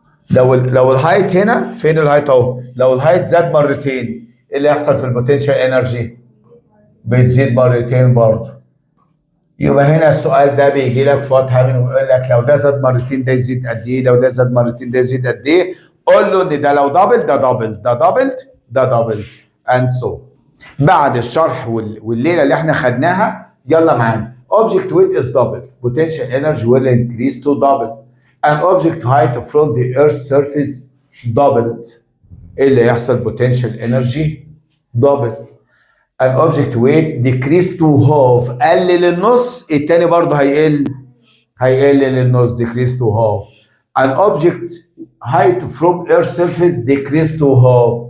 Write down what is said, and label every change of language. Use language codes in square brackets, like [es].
[ar] لو الهايت هنا فين الهايت اهو؟ لو الهايت زاد مرتين ايه اللي يحصل في البوتنشال انرجي؟ بتزيد مرتين برضه. يبقى هنا السؤال ده بيجي لك في وقت هامين ويقول لك لو ده زاد مرتين ده يزيد قد ايه؟ لو ده زاد مرتين ده يزيد قد ايه؟ قول له ان ده لو دبل ده دبل، ده دبل ده دبل and so. بعد الشرح والليله اللي احنا خدناها يلا معانا. [en] Object weight is doubled. Potential energy will increase to double. An object height from the earth's surface doubled. [ar] ايه اللي يحصل؟ [en] potential energy double. An object weight decrease to half. [ar] قلل النص، التاني برضه هيقل للنص [en] decrease to half. An object height from earth surface decrease to half.